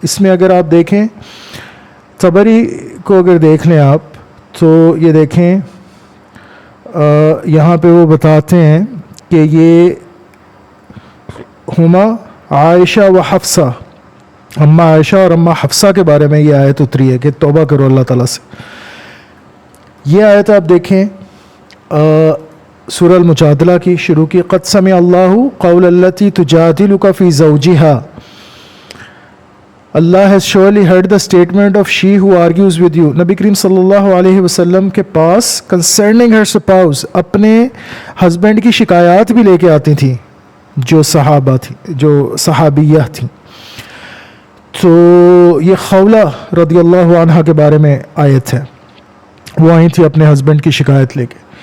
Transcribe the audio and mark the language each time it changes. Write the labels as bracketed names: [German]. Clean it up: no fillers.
[Urdu] اس میں اگر آپ دیکھیں طبری کو، اگر دیکھ لیں آپ تو یہ دیکھیں یہاں پہ وہ بتاتے ہیں کہ یہ ہما عائشہ و حفصہ، اما عائشہ اور اما حفصہ کے بارے میں یہ آیت اتری ہے کہ توبہ کرو اللہ تعالیٰ سے. یہ آیت آپ دیکھیں سورہ المجادلہ کی شروع کی. [Arabic] قد سمع اللہ قول التی تجادلک فی زوجہا، [English] Allah has surely heard the statement of she who argues with you. [Urdu] نبی کریم صلی اللہ علیہ وسلم کے پاس [English] concerning her spouse [Urdu] اپنے ہسبینڈ کی شکایات بھی لے کے آتی تھیں جو صحابہ تھیں، جو صحابیہ تھیں. تو یہ خولہ رضی اللہ عنہ کے بارے میں آیت ہے، وہ آئی تھی اپنے ہسبینڈ کی شکایت لے کے.